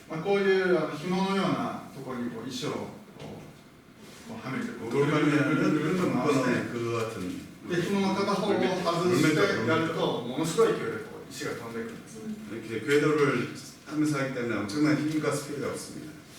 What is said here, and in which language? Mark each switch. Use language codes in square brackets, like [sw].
[ja] こういう紐のようなところにこう石をこうはめてこう [ko] 돌멩이는 묶어놓은 그 같은 [ja] で紐の片方を外してやるとものすごい勢いでこう石が飛んでくるんですね。 [ko] 이렇게 궤도를 하면서 하기 때문에 엄청난 힘과 스피드가 없습니다.